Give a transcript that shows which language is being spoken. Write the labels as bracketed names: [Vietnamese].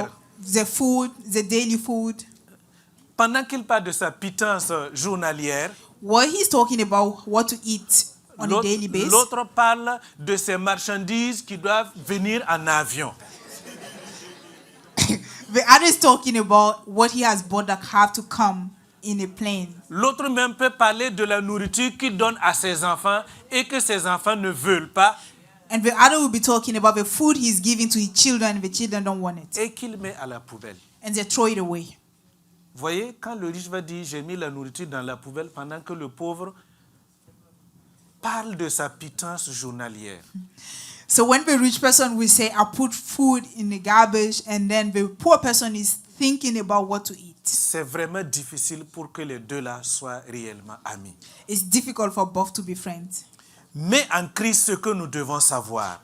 [English] about the food, the daily food, [French] pendant qu'il parle de sa pitance journalière, [English] while he's talking about what to eat on a daily basis, [French] l'autre parle de ses marchandises qui doivent venir en avion. [English] the other is talking about what he has bought that have to come in a plane. [French] L'autre même peut parler de la nourriture qu'il donne à ses enfants et que ses enfants ne veulent pas [English] And the other will be talking about the food he's giving to his children, and the children don't want it. [French] et qu'il met à la poubelle. [English] And they throw it away. [French] Voyez, quand le riche va dire j'ai mis la nourriture dans la poubelle pendant que le pauvre parle de sa pitance journalière. [English] So when the rich person will say, I put food in the garbage, and then the poor person is thinking about what to eat. [French] C'est vraiment difficile pour que les deux là soient réellement amis. [English] It's difficult for both to be friends. [French] Mais en Christ, ce que nous devons savoir,